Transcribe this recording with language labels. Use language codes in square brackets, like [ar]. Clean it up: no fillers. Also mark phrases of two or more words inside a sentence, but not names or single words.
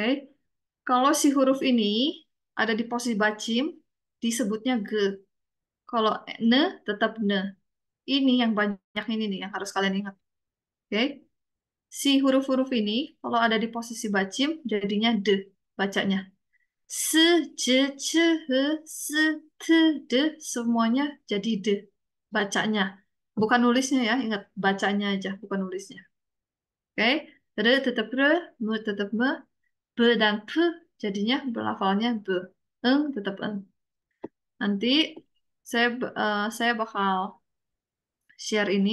[id] Kalau si huruf ini ada di posisi bacim, disebutnya ge. Kalau ne, tetap ne. Ini yang banyak ini nih, yang harus kalian ingat. Oke? Si huruf-huruf ini, kalau ada di posisi bacim, jadinya de bacanya. Se, je, ce, he, se, te, de, semuanya jadi de bacanya. Bukan nulisnya ya, ingat bacanya aja, bukan nulisnya. Oke? Re tetap re, me tetap me, be dan p jadinya belafalnya be. Eng tetap eng. Nanti saya bakal share ini.